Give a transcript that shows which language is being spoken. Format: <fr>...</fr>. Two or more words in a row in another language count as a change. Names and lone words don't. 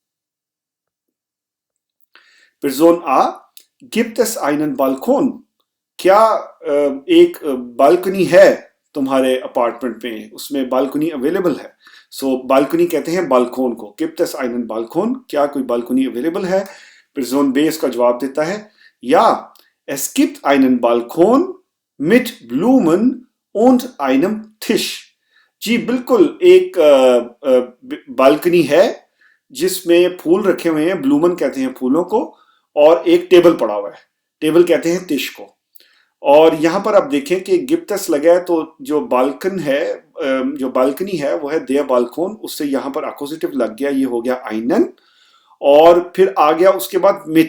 <hi>पर्सन आ</hi> <de>gibt es einen Balkon,</de> <hi>क्या एक बालकनी है तुम्हारे अपार्टमेंट में, उसमें बालकनी अवेलेबल है? सो बालकनी कहते हैं बालकोन को,</hi> <de>gibt es einen Balkon,</de> <hi>क्या कोई बालकनी अवेलेबल है? पर्सन बे इसका जवाब देता है,</hi> <de>या es gibt einen Balkon mit Blumen und einem Tisch।</de> <hi>जी बिल्कुल, एक बालकनी है जिसमें फूल रखे हुए हैं, ब्लूमन कहते हैं फूलों को, और एक टेबल पड़ा हुआ है, टेबल कहते हैं तिश को। और यहां पर आप देखें कि गिफ्टस लगा है, तो जो बाल्कन है, जो बालकनी है वो है</hi> <de>der Balkon,</de> <hi>उससे यहां पर अपोजिटिव लग गया, ये हो गया आइनन, और फिर आ गया उसके बाद मिट।</hi>